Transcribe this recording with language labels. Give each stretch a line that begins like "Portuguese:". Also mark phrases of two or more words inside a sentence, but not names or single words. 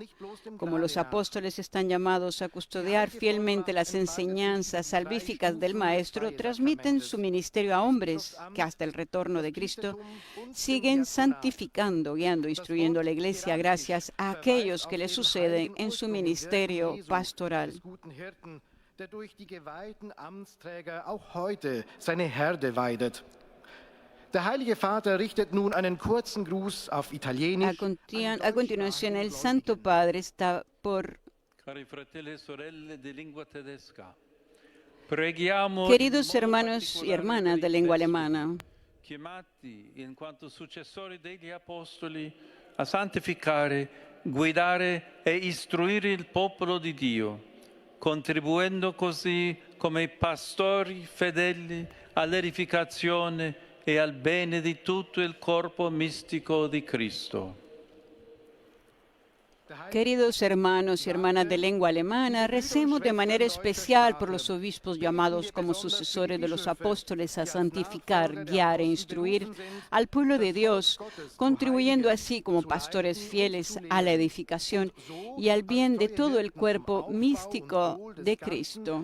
Spanish: Como los apóstoles están llamados a custodiar fielmente las enseñanzas salvíficas del Maestro, transmiten su ministerio a hombres que hasta el retorno de Cristo siguen santificando, guiando, instruyendo a la Iglesia gracias a aquellos que le suceden en su ministerio pastoral.
German: Der durch die geweihten Amtsträger auch heute seine Herde weidet. Der Heilige Vater richtet nun einen kurzen Gruß auf Italienisch.
Spanish: A continuación, el Santo Padre está por... Queridos hermanos y hermanas de lengua alemana,
Italian: chiamati in quanto successori degli apostoli a santificare, guidare e istruire il popolo di Dio, contribuendo così come pastori fedeli all'edificazione e al bene di tutto il corpo mistico di Cristo.
Spanish: queridos hermanos y hermanas de lengua alemana, recemos de manera especial por los obispos llamados como sucesores de los apóstoles a santificar, guiar e instruir al pueblo de Dios, contribuyendo así como pastores fieles a la edificación y al bien de todo el cuerpo místico de Cristo.